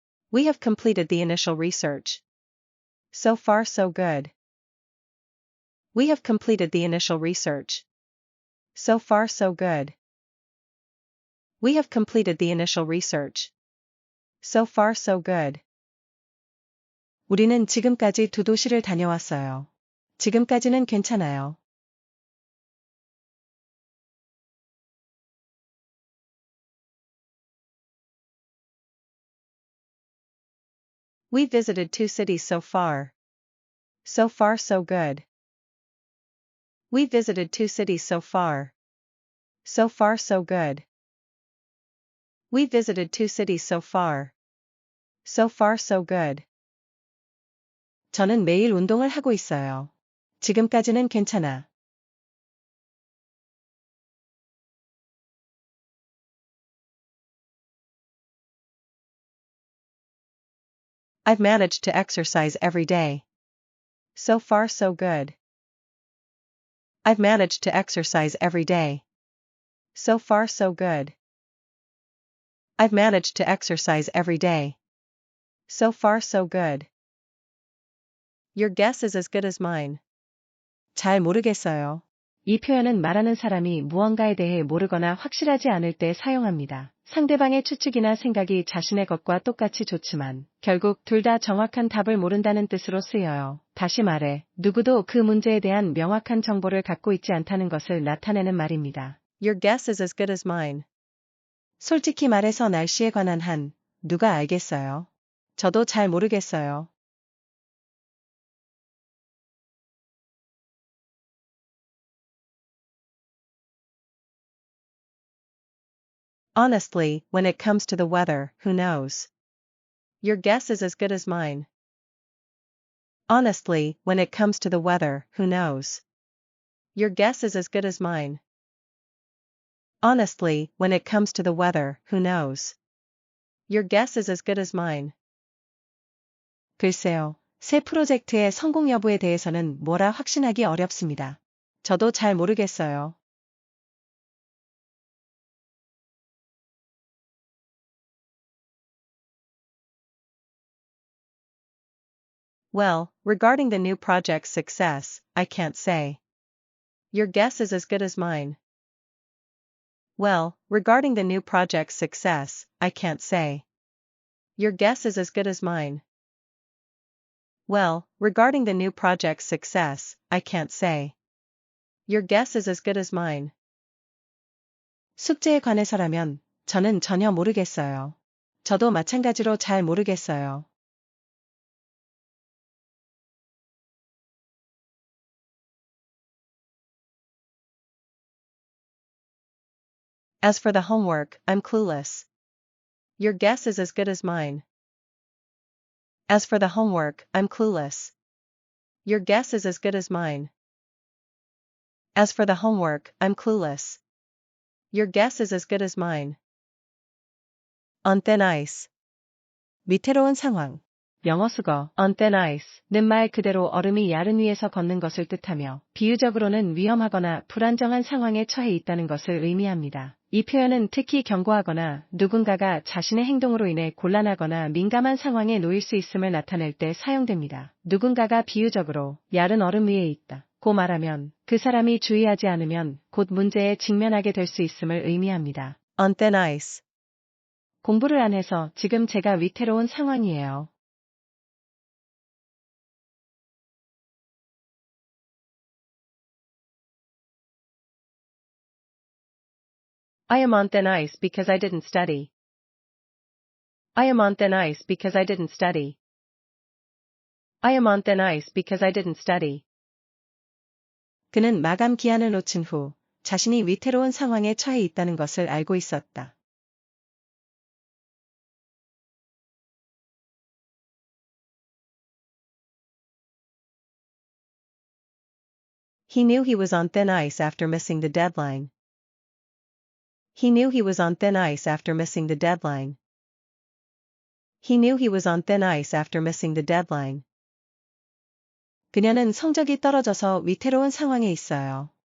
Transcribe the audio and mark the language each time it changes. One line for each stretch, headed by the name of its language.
English: We have completed the initial research. So far so good. We have completed the initial research. So far so good. We have completed the initial research. So far so good.
Korean: 우리는 지금까지 2도시를 다녀왔어요. 지금까지는 괜찮아요.
English: We visited 2 cities so far. So far so good. We visited 2 cities so far. So far so good. We visited 2 cities so far. So far so good.
Korean: 저는 매일 운동을 하고 있어요. 지금까지는 괜찮아.
English: I've managed to exercise every day. So far so good. I've managed to exercise every day. So far so good. I've managed to exercise every day. So far so good. Your guess is as good as mine.
Korean: 잘 모르겠어요. 이 표현은 말하는 사람이 무언가에 대해 모르거나 확실하지 않을 때 사용합니다. 상대방의 추측이나 생각이 자신의 것과 똑같이 좋지만 결국 둘 다 정확한 답을 모른다는 뜻으로 쓰여요. 다시 말해, 누구도 그 문제에 대한 명확한 정보를 갖고 있지 않다는 것을 나타내는 말입니다.
English: Your guess is as good as mine.
Korean: 솔직히 말해서 날씨에 관한 한, 누가 알겠어요? 저도 잘 모르겠어요.
English: Honestly, when it comes to the weather, who knows? Your guess is as good as mine. Honestly, when it comes to the weather, who knows? Your guess is as good as mine. Honestly, when it comes to the weather, who knows? Your guess is as good as mine.
Korean: 글쎄요, 새 프로젝트의 성공 여부에 대해서는 뭐라 확신하기 어렵습니다. 저도 잘 모르겠어요.
English: Well, regarding the new project's success, I can't say. Your guess is as good as mine. Well, regarding the new project's success, I can't say. Your guess is as good as mine. Well, regarding the new project's success, I can't say. Your guess is as good as mine.
Korean: 숙제에 관해서라면 저는 전혀 모르겠어요. 저도 마찬가지로 잘 모르겠어요.
English: As for the homework, I'm clueless. Your guess is as good as mine. As for the homework, I'm clueless. Your guess is as good as mine. As for the homework, I'm clueless. Your guess is as good as mine. On thin ice.
Korean: 위태로운 상황. 영어 수거 on thin ice는 말 그대로 얼음이 야른 위에서 걷는 것을 뜻하며 비유적으로는 위험하거나 불안정한 상황에 처해 있다는 것을 의미합니다. 이 표현은 특히 경고하거나 누군가가 자신의 행동으로 인해 곤란하거나 민감한 상황에 놓일 수 있음을 나타낼 때 사용됩니다. 누군가가 비유적으로 야른 얼음 위에 있다 고 말하면 그 사람이 주의하지 않으면 곧 문제에 직면하게 될 수 있음을 의미합니다.
English: On thin ice.
Korean: 공부를 안 해서 지금 제가 위태로운 상황이에요.
English: I am on thin ice because I didn't study. I am on thin ice because I didn't study. I am on thin ice because I didn't study.
Korean: 그는 마감 기한을 놓친 후 자신이 위태로운 상황에 처해 있다는 것을 알고 있었다.
English: He knew he was on thin ice after missing the deadline. He knew he was on thin ice after missing the deadline. He knew he was on thin ice after missing the deadline.
Korean: 그녀는 성적이 떨어져서 위태로운 상황에 있어요.